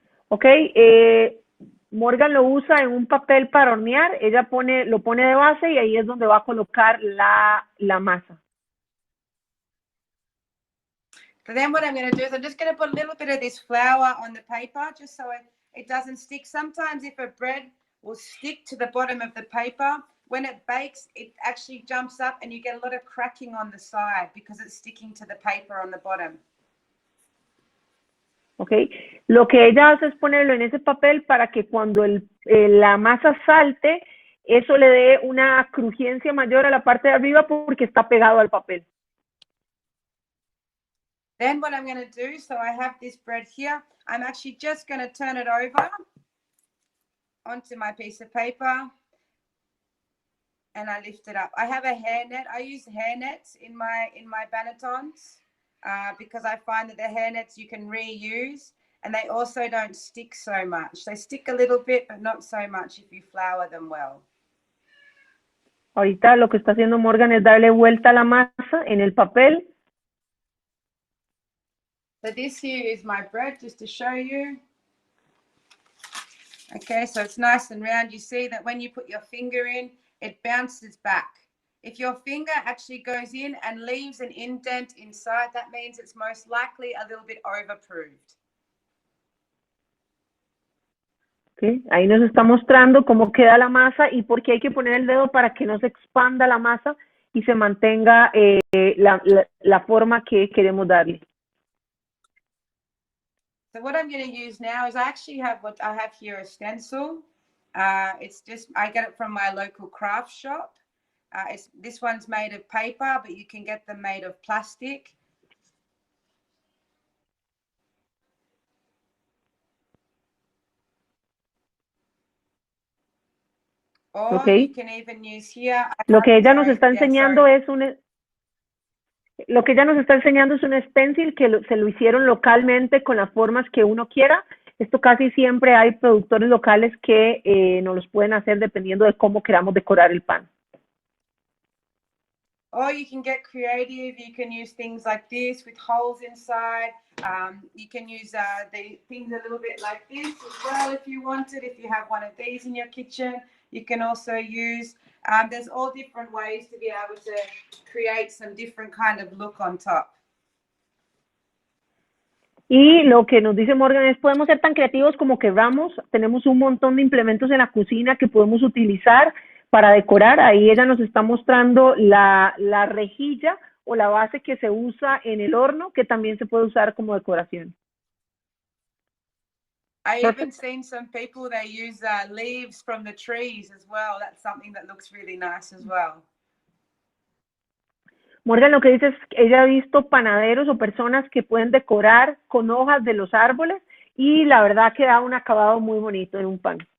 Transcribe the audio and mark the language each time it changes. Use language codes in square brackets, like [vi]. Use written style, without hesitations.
[es] Ok, Morgan lo usa en un papel para hornear, ella lo pone de base y ahí es donde va a colocar la masa. [en] So then what I'm going to do is I'm just going to put a little bit of this flour on the paper just so it doesn't stick. Sometimes if a bread will stick to the bottom of the paper, when it bakes, it actually jumps up and you get a lot of cracking on the side because it's sticking to the paper on the bottom. [es] Ok, lo que ella hace es ponerlo en ese papel para que cuando la masa salte, eso le dé una crujencia mayor a la parte de arriba porque está pegado al papel. [en] Then what I'm going to do, so I have this bread here, I'm actually just going to turn it over onto my piece of paper and I lift it up. I have a hairnet. I use hairnets in my bannetons because I find that the hairnets you can reuse and they also don't stick so much. They stick a little bit, but not so much if you flour them well. [es] Ahorita lo que está haciendo Morgan es darle vuelta a la masa en el papel. [en] So this here is my bread, just to show you. Okay, so it's nice and round. You see that when you put your finger in, it bounces back. If your finger actually goes in and leaves an indent inside, that means it's most likely a little bit overproofed. Okay. [es] Ahí nos está mostrando cómo queda la masa y por qué hay que poner el dedo para que no se expanda la masa y se mantenga la forma que queremos darle. [en] So what I'm going to use now is I actually have what I have here, a stencil. It's just, I get it from my local craft shop. This one's made of paper, but you can get them made of plastic. Or Okay. you can even use here. [es] Lo que ella nos está enseñando es un stencil que se lo hicieron localmente con las formas que uno quiera. Esto casi siempre hay productores locales que nos los pueden hacer dependiendo de cómo queramos decorar el pan. [en] Or you can get creative. You can use things like this with holes inside. You can use the things a little bit like this as well if you wanted. If you have one of these in your kitchen, you can also use. There's all different ways to be able to create some different kind of look on top. [es] Y lo que nos dice Morgan es, podemos ser tan creativos como queramos, tenemos un montón de implementos en la cocina que podemos utilizar para decorar. Ahí ella nos está mostrando la rejilla o la base que se usa en el horno, que también se puede usar como decoración. [en] I even seen some people, they use leaves from the trees as well. That's something that looks really nice as well. [es] Morgan lo que dice es que ella ha visto panaderos o personas que pueden decorar con hojas de los árboles y la verdad que da un acabado muy bonito en un pan.